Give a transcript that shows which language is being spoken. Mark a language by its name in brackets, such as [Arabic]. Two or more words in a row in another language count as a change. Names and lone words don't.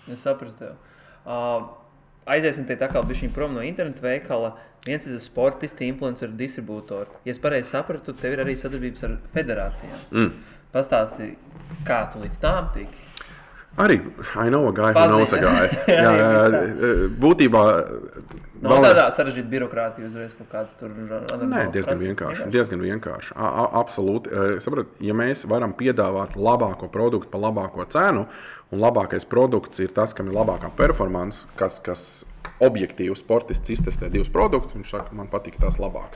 [Latvian] Es sapratu. Aiziesim te atkal bišķiņ prom no internetu veikala. Viens ir sportisti, influenceru, distribūtori. Ja es pareizi sapratu, tev ir arī sadarbības ar federācijām. Pastāsti, kā tu līdz tām tiki? Arī, [English] I know a guy who knows a guy. [Latvian] Jā, būtībā... Nav tādā sarežģīta birokrātija uzreiz kaut kāds tur... Nē, diezgan vienkārši. Absolūti. Saprot, ja mēs varam piedāvāt labāko produktu par labāko cenu, un labākais produkts ir tas, kam ir labākā performance, kas objektīvi sportists iztestē divus produktus, viņš saka, man patīk tās labāks.